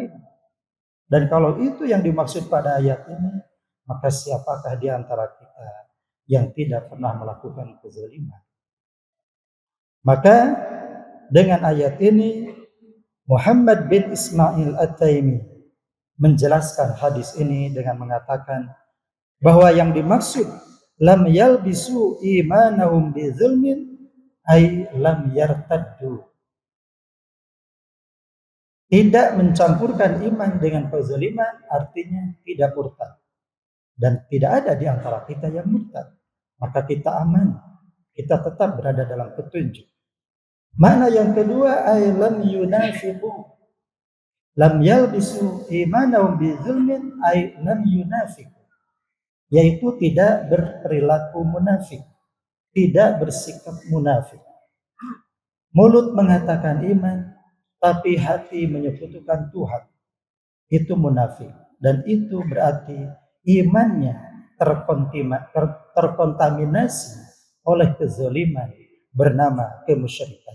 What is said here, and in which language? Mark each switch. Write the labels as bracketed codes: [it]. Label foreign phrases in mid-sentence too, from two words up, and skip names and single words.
[id] Dan kalau itu yang dimaksud pada ayat ini, maka siapakah di antara kita yang tidak pernah melakukan kezaliman? Maka dengan ayat ini Muhammad bin Ismail At-Taimi menjelaskan hadis ini dengan mengatakan bahwa yang dimaksud [ar] لم يلبسوا إيمانهم بظلم أي لم يرتدوا. [id] Tidak mencampurkan iman dengan kezaliman artinya tidak murtad. Dan tidak ada di antara kita yang murtad. Maka kita aman. Kita tetap berada dalam petunjuk. Makna yang kedua [ar] أي لم ينافقوا. لم يلبسوا إيمانهم بظلم أي لم ينافقوا. [id] Yaitu tidak berperilaku munafik. Tidak bersikap munafik. Mulut mengatakan iman, tapi hati menyekutukan Tuhan. Itu munafik. Dan itu berarti imannya terkontaminasi oleh kezaliman bernama kemusyrikan.